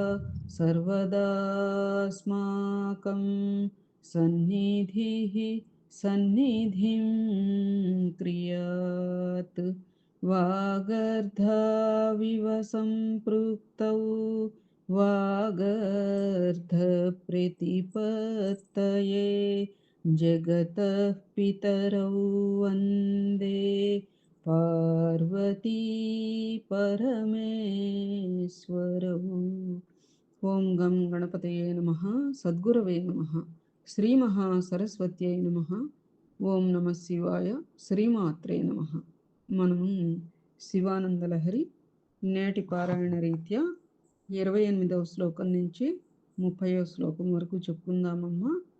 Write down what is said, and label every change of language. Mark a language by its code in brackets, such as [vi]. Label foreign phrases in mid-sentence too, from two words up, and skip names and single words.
[sa] सर्वदास्माकं सन्निधिः सन्निधिं क्रियात् वागर्धाविव सम्पृक्तौ वागर्धप्रतिपत्तये जगतः पितरौ वन्दे पार्वती परमेश्वरौ। ఓం గం గణపతయే నమః సద్గురవే నమః శ్రీ మహాసరస్వత్యై నమః ఓం నమ శివాయ శ్రీమాత్రే నమః. [te] మనము శివానందలహరి నేటి పారాయణ రీత్యా 28వ శ్లోకం నుంచి 30వ శ్లోకం వరకు చెప్పుకుందామమ్మా.